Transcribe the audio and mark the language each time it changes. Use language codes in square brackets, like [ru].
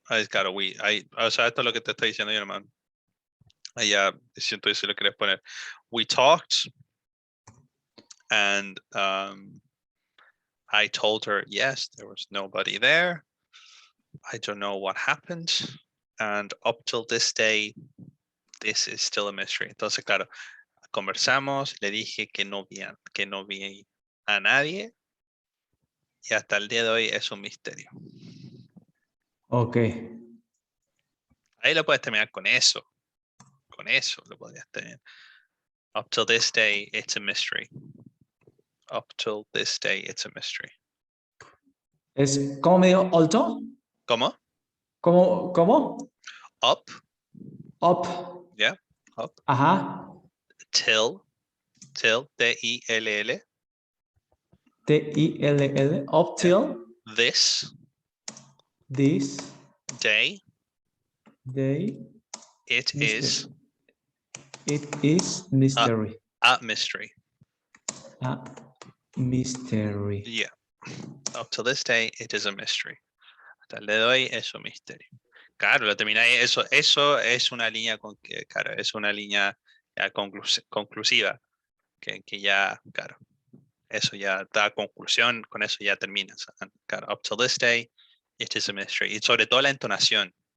[es] Claro, o sea, esto es lo que te estoy diciendo yo, hermano. Allá siento si lo quieres poner. [en] We talked, and I told her, yes, there was nobody there. I don't know what happened. And up till this day, this is still a mystery. [es] Entonces, claro, conversamos, le dije que no vi a nadie y hasta el día de hoy es un misterio. Ok. Ahí lo puedes terminar con eso. Con eso lo podrías terminar. [en] Up till this day, it's a mystery. Up till this day, it's a mystery. [es] ¿Es cómo me digo alto? ¿Cómo? ¿Cómo? [en] Up. Up. Yeah, up. Ajá. Till, T-I-L-L. T-I-L-L. Up till. This. This. Day. Day. It Mystery. is. It is mystery. A mystery. A mystery. Yeah. Up to this day, it is a mystery. [es] Hasta el día de hoy es un misterio. Claro, lo termináis. Eso es una línea claro, es una línea ya conclusiva. Que ya, claro, eso ya da conclusión, con eso ya terminas. Claro, [en] up till this day, it is a mystery. [es] Y sobre todo la entonación.